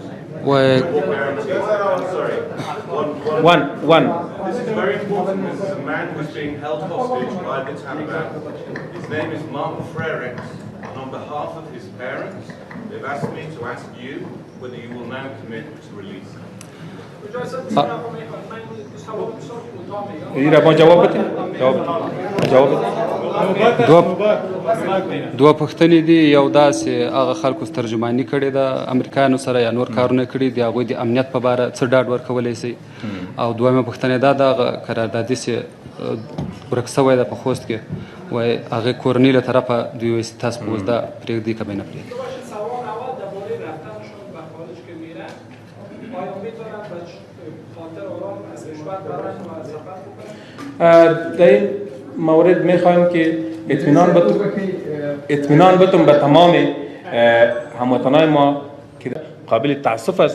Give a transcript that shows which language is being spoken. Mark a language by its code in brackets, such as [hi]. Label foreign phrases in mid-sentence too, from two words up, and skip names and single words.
[en] What guarantees? I'm sorry. One. This is very important. This is a man who's being held hostage by the Taliban. His name is Martin Frericks, and on on behalf of his parents, they've asked me to ask you whether you will now commit to release him. [fa] وزیر افغان جواب بده جواب بده [ps] دوه پوښتنې دي. یو دا چې هغه خلکو ترجماني کړې ده امریکایانو سره یا نور کارونه کړي دي، هغوی د امنیت په باره څه ډاډ ورکولی شي؟ او دویمه پوښتنه دا ده هغه قراردادي چې ورک شوی ده په خوست کې، وایي هغې کورنۍ له طرفه دوی وایي چې تاسو به اوس دا پرېږدئ که به نه پرېږدئ. [fa] در این مورد میخواهیم که اطمینان بتون به تمام هموطنای ما که قابل تاسف است.